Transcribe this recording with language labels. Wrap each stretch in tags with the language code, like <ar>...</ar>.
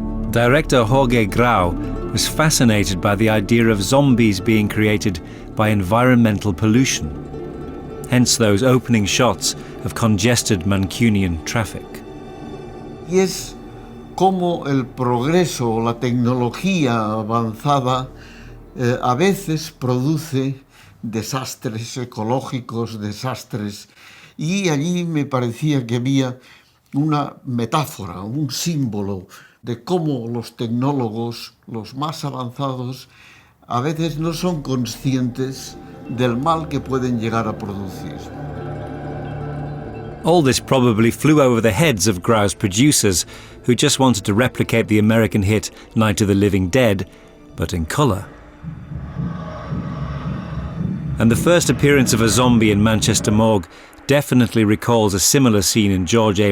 <en>Director Jorge Grau was fascinated by the idea of zombies being created by environmental pollution, hence those opening shots of congested Mancunian traffic.</en> <es>Y es como el progreso, la tecnología avanzada, a veces produce desastres ecológicos, desastres, y allí me parecía que había una metáfora, un símbolo de cómo los tecnólogos, los más avanzados, a veces no son conscientes del mal que pueden llegar a producir.</es> <en>All this probably flew over the heads of Grau's producers, who just wanted to replicate the American hit Night of the Living Dead, but in colour. And the first appearance of a zombie in Manchester Morgue definitely recalls a similar scene in George A.</en>